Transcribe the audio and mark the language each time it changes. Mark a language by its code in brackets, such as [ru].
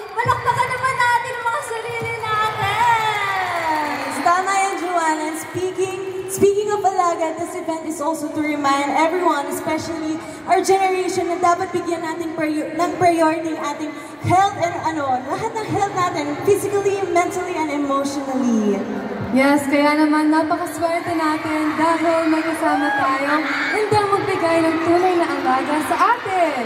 [tl] Malakpakan naman natin ang mga sarili natin! Tama yan, Joanna. [en] And speaking of Alaga, this event is also to remind everyone, especially our generation, [tl] na dapat bigyan natin ng priority ang ating health and lahat ng health natin, [en] physically, mentally, and emotionally. [tl] Yes, kaya naman napakaswerte natin dahil may kasama tayong handang magbigay ng tunay na alaga sa atin.